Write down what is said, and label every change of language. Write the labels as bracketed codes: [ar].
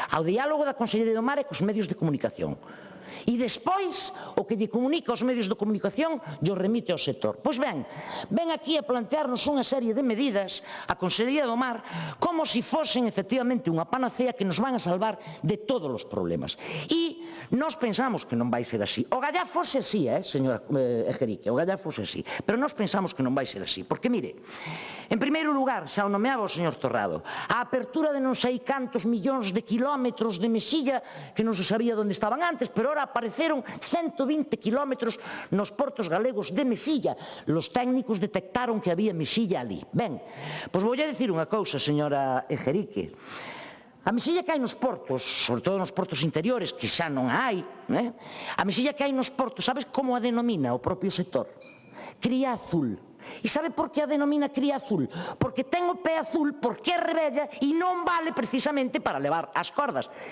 [gl] O diálogo da Consellería do Mar é cos medios de comunicación. E despois, o que lle comunica aos medios de comunicación, lle remite ao sector. Pois ben, ven aquí a plantearnos unha serie de medidas a Consellería do Mar como se fosen efectivamente unha panacea que nos van a salvar de todos os problemas. E nós pensamos que non vai ser así. O gallá fose así, señora Ejerique, o gallá fose así. Pero nós pensamos que non vai ser así. Porque, mire, en primeiro lugar, xa o nomeaba o señor Torrado, a apertura de non sei cantos millóns de kilómetros de mexilla que non se sabía onde estaban antes, pero ora apareceron 120 kilómetros nos portos galegos de mexilla. [es] Los técnicos detectaron que había mexilla ali. [gl] Ben, pois voulle dicir unha cousa, señora Ejerique. A mexilla que hai nos portos, sobre todo nos portos interiores, que xa non hai, a mexilla que hai nos portos, sabes como a denomina o propio sector? Cría azul. E sabe por que a denomina cría azul? Porque ten o pé azul, porque é rebella e non vale precisamente para levar as cordas.